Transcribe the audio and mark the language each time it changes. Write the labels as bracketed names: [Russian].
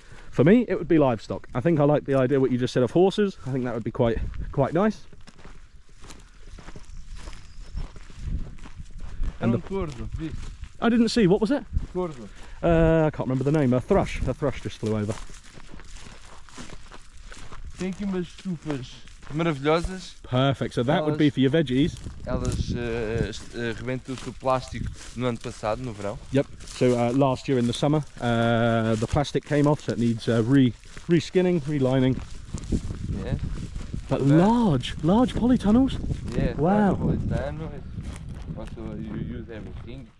[English] For me, it would be livestock. I think I like the idea what you just said of horses. I think that would be quite nice. And I didn't see, what was it? I can't remember the name. A thrush. A thrush just flew over. [Portuguese] Tem aqui umas estufas maravilhosas. [English] Perfect. So that would be for your veggies. [Portuguese] Elas rebentou-se o plástico no ano passado, no verão. [English] Yep. So last year in the summer, the plastic came off, so it needs re-skinning, relining. Yeah. But large polytunnels. Yeah. Wow. Polytunnels. Also, you use everything.